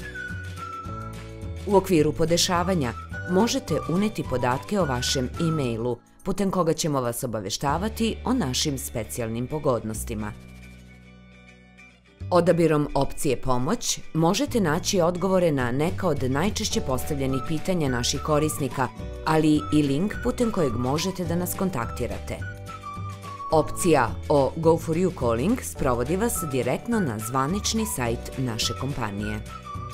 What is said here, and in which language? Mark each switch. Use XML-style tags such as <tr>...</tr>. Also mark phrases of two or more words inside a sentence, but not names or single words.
<sr>U okviru podešavanja možete uneti podatke o vašem e-mailu, putem koga ćemo vas obaveštavati o našim specijalnim pogodnostima. Odabirom opcije Pomoć možete naći odgovore na neka od najčešće postavljenih pitanja naših korisnika, ali i link putem kojeg možete da nas kontaktirate. Opcija o Go for you calling sprovodi vas direktno na zvanični sajt naše kompanije.</sr>